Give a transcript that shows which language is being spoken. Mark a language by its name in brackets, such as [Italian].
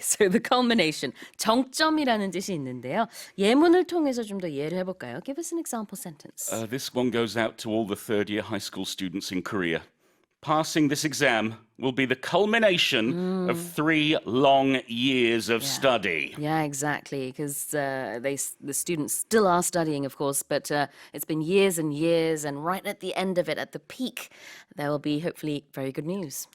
[Korean] So the culmination, 정점이라는 뜻이 있는데요. 예문을 통해서 좀 더 이해를 해볼까요? [English] Give us an example sentence. This one goes out to all the third-year high school students in Korea. Passing this exam will be the culmination of 3 long years of study. Yeah, exactly. Because the students still are studying, of course, but it's been years and years, and right at the end of it, at the peak, there will be hopefully very good news.